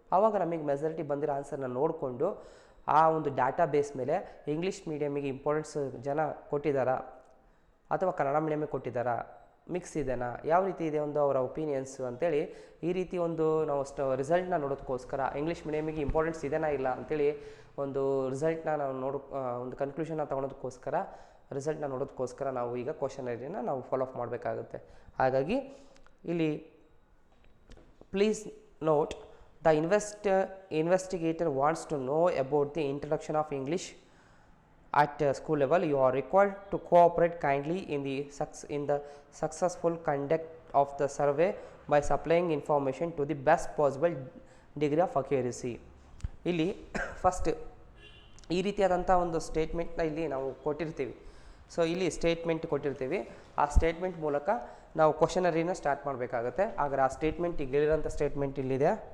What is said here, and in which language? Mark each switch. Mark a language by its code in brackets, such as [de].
[kn] ಆವಾಗ ನಮಗೆ ಮೆಜಾರಿಟಿ ಬಂದಿರೋ ಆನ್ಸರ್ನ ನೋಡಿಕೊಂಡು ಆ ಒಂದು ಡಾಟಾ ಬೇಸ್ ಮೇಲೆ ಇಂಗ್ಲೀಷ್ ಮೀಡಿಯಮಿಗೆ ಇಂಪಾರ್ಟೆನ್ಸ್ ಜನ ಕೊಟ್ಟಿದ್ದಾರಾ ಅಥವಾ ಕನ್ನಡ ಮೀಡಿಯಮಿಗೆ ಕೊಟ್ಟಿದ್ದಾರಾ, ಮಿಕ್ಸ್ ಇದೆನಾ, ಯಾವ ರೀತಿ ಇದೆ ಒಂದು ಅವರ ಒಪಿನಿಯನ್ಸು ಅಂತೇಳಿ ಈ ರೀತಿ ಒಂದು ನಾವು ರಿಸಲ್ಟ್ನ ನೋಡೋದಕ್ಕೋಸ್ಕರ ಇಂಗ್ಲೀಷ್ ಮೀಡಿಯಮಿಗೆ ಇಂಪಾರ್ಟೆನ್ಸ್ ಇದೆನಾ ಇಲ್ಲ ಅಂಥೇಳಿ ಒಂದು ರಿಸಲ್ಟ್ನ ನಾವು ಒಂದು ಕನ್ಕ್ಲೂಷನ್ನ ತೊಗೊಳೋದಕ್ಕೋಸ್ಕರ ರಿಸಲ್ಟ್ನ ನೋಡೋದಕ್ಕೋಸ್ಕರ ನಾವು ಈಗ ಕ್ವಶನರಿನ ನಾವು ಫಾಲೋ ಅಪ್ ಮಾಡಬೇಕಾಗುತ್ತೆ. ಹಾಗಾಗಿ ಇಲ್ಲಿ [en] Please note the investigator wants to know about the introduction of English at school level. You are required to cooperate kindly in the successful conduct of the survey by supplying information to the best possible degree of accuracy. [kn] ಇಲ್ಲಿ first ಈ ರೀತಿಯಾದಂಥ ಒಂದು ಸ್ಟೇಟ್ಮೆಂಟ್ನ ಇಲ್ಲಿ ನಾವು ಕೊಟ್ಟಿರ್ತೀವಿ. So ಇಲ್ಲಿ statement ಕೊಟ್ಟಿರ್ತೀವಿ. ಆ ಸ್ಟೇಟ್ಮೆಂಟ್ ಮೂಲಕ ನಾವು ಕ್ವಶನರಿನ ಸ್ಟಾರ್ಟ್ ಮಾಡಬೇಕಾಗುತ್ತೆ. ಆದರೆ ಆ ಸ್ಟೇಟ್ಮೆಂಟ್ ಈಗ ಹೇಳಿರೋಂಥ ಸ್ಟೇಟ್ಮೆಂಟ್ ಇಲ್ಲಿದೆ.